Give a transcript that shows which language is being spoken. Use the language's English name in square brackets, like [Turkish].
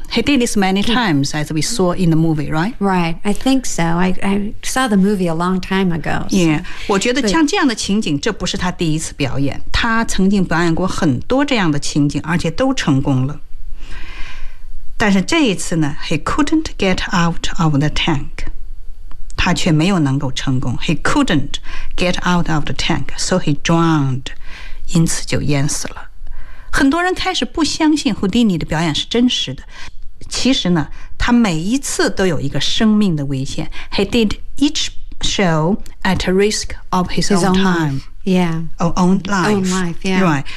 [English] He did this many times, as we saw in the movie, right? Right. I think so. I saw the movie a long time ago. So. Yeah. [Chinese] 我觉得像这样的情景，这不是他第一次表演。他曾经表演过很多这样的情景，而且都成功了。但是这一次呢 [English] ，He couldn't get out of the tank. [Chinese] 他却没有能够成功。 [English] He couldn't get out of the tank, so he drowned. [Chinese] 因此就淹死了。很多人开始不相信 Houdini 的表演是真实的，其实呢，他每一次都有一个生命的危险。 [English] He did each show at a risk of his own life. Right.